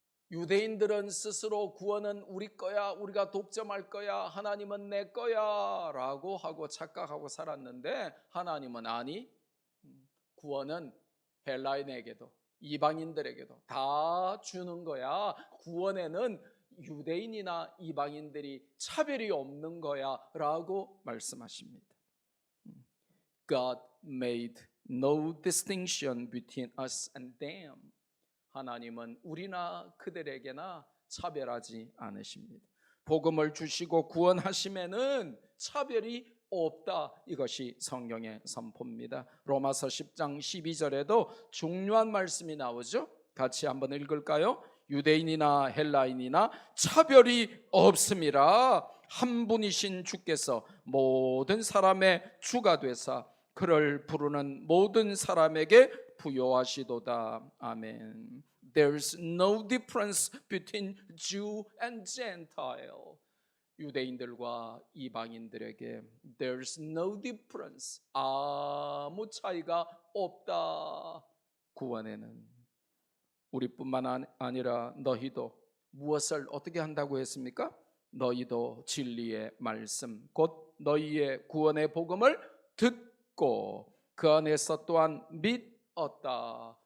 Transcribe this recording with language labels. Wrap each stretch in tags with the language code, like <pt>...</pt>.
<ko>유대인들은 스스로 구원은 우리 거야, 우리가 독점할 거야, 하나님은 내 거야 라고 하고 착각하고 살았는데, 하나님은 아니, 구원은 헬라인에게도 이방인들에게도 다 주는 거야. 구원에는 유대인이나 이방인들이 차별이 없는 거야 라고 말씀하십니다.</ko> <en>God made no distinction between us and them.</en> <ko>하나님은 우리나 그들에게나 차별하지 않으십니다. 복음을 주시고 구원하심에는 차별이 없다. 이것이 성경의 선포입니다. 로마서 10장 12절에도 중요한 말씀이 나오죠. 같이 한번 읽을까요? 유대인이나 헬라인이나 차별이 없음이라 한 분이신 주께서 모든 사람의 주가 되사 그를 부르는 모든 사람에게 부요하시도다. 아멘.</ko> <en>There's no difference between Jew and Gentile.</en> <ko>유대인들과 이방인들에게</ko> <en>There's no difference.</en> <ko>아무 차이가 없다. 구원에는 우리뿐만 아니라 너희도 무엇을 어떻게 한다고 했습니까? 너희도 진리의 말씀 곧 너희의 구원의 복음을 듣고 그 안에서 또한 믿었다.</ko>